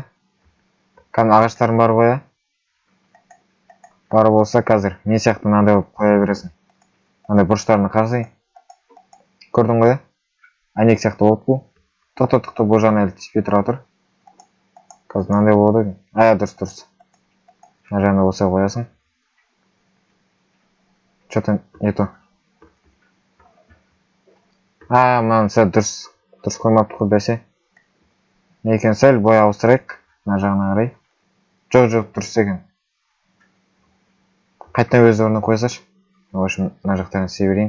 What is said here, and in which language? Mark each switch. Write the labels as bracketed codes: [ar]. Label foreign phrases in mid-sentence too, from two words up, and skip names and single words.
[kk] Қазір ағаштарым бар ғой. Бар болса қазір мен сияқты мынандай қоя бересің. Мынандай бұрыштарына қарасай. Көрдің ғой? Әйнек сияқты болды бұл. Тоқтаттық бұл жағына әлі түспей тұра тұр. Қазір мынандай болады екен. Дұрыс. Мына жағына осылай қоясың. [ru] Что-то не то. [kk] Мынаны сәл дұрыс қоймапты қой бәсе. Не екен, сәл бой ауыстырайық. Мына жағына қарай. Жоқ, дұрыс екен. Қайтадан өз орнына қойсашы. [ru] В общем, [kk] мына жақтарын істей берейін.